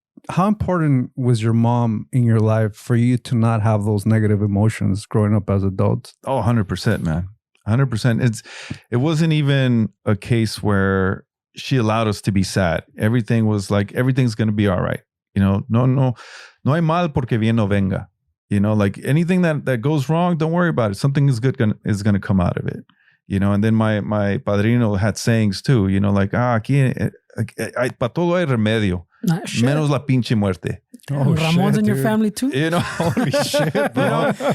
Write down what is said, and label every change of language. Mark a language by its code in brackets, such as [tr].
[en] How important was your mom in your life for you to not have those negative emotions growing up as adults? Oh, 100%, man. 100%. It wasn't even a case where she allowed us to be sad. Everything was like, everything's going to be all right. You know, [es] no hay mal porque bien no venga. [en] You know, like anything that goes wrong, don't worry about it. Something is good is going to come out of it. You know, and then my padrino had sayings too, you know, like, [es] aquí, para todo hay remedio. Menos la pinche muerte. [en] Oh, Ramon's in your family too? You know, holy shit, bro.